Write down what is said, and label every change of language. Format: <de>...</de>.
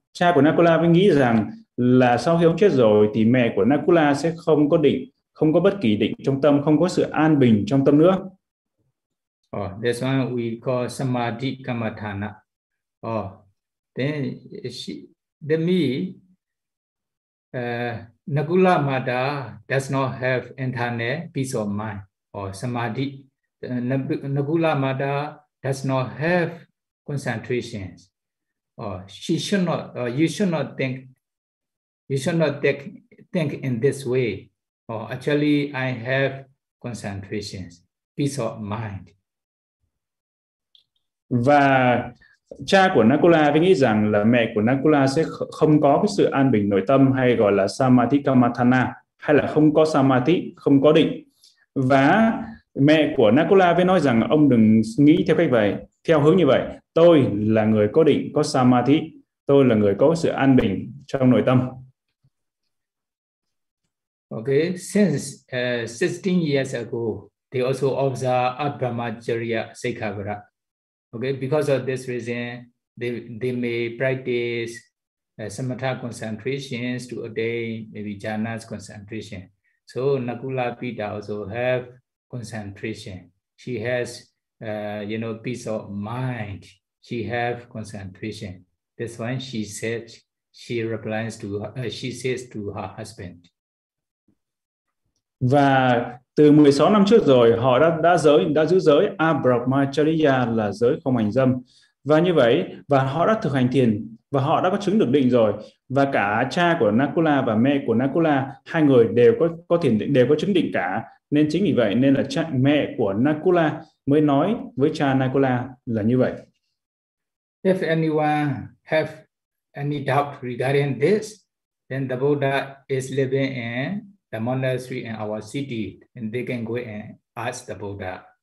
<vi>Cha của Nakula mới nghĩ rằng là sau khi ông chết rồi thì mẹ của Nakula sẽ không có định, không có bất kỳ định trong tâm, không có sự an bình trong tâm nữa.</vi> <en>Oh, that's why we call Samadhi Kamathana. Oh, then she, then me, Nakula Mata does not have internal peace of mind. Or samadhi, Nakula Mata does not have concentrations. Or she should not, or you should not think in this way. Or actually, I have concentrations, peace of mind.</en> <vi>Và cha của Nakula mới nghĩ rằng là mẹ của Nakula sẽ không có cái sự an bình nội tâm hay gọi là samadhi kamathana, hay là không có samadhi, không có định. Và mẹ của Nakula mới nói rằng ông đừng nghĩ theo cách vậy, theo hướng như vậy. Tôi là người có định, có samadhi. Tôi là người có sự an bình trong nội tâm.</vi> <en>Okay, since 16 years ago, they also observe Abhramacharya Sekhagara. Okay, because of this reason, they may practice samatha concentrations to attain maybe jhana's concentration. So Nakula Pita also have concentration. She has, you know, peace of mind. She have concentration. That's why she said, she replies to, she says to her husband.</en> <vi>Và từ 16 năm trước rồi, họ đã giữ giới Abrahmacharya là giới không hành dâm. Và như vậy, và họ đã thực hành thiền, và họ đã có chứng được định rồi. Và cả cha của Nakula và mẹ của Nakula, hai người đều có thiền định, đều có chứng định cả. Nên chính vì vậy, nên là cha mẹ của Nakula mới nói với cha Nakula là như vậy.</vi> <en>If anyone have any doubt regarding this, then the Buddha is living in the monastery in our city, and they can go and ask the Buddha.</en>